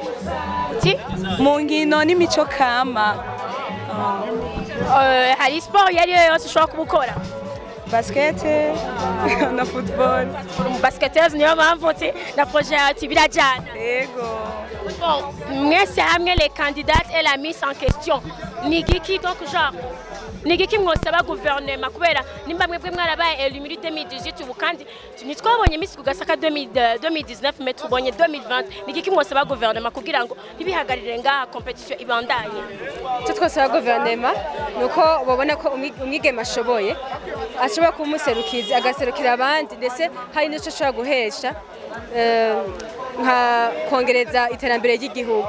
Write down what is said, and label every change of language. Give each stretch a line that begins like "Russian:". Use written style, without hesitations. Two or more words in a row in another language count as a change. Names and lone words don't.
Rundi: Mu nkino n'imico kama. Hari sport yari yose ushobora kubukora? Basket na football. Basketeuse niyo mpamvu na projet yawe birajana. Yego. Bon, mwese hamwe
French: les candidates et la Miss en question
Rundi: ni giki
French: donc genre
Rundi: ni giki mwosaba gouvernement kubera nimba mwebwe mwarabaye élu muri 2018 ubu kandi nitwabonye Miss Kugasaka 2019 mais tubonye 2020 ni giki mwosaba gouvernement kugira ngo ntibihagarire ngaha competition ibandanye? twosaba gouvernement nuko babona ko umwigeme ashoboye kumuserukiza agaserukira abandi ndetse hari n'icyo ashobora guhesha nka kongereza iterambere ry'igihugu.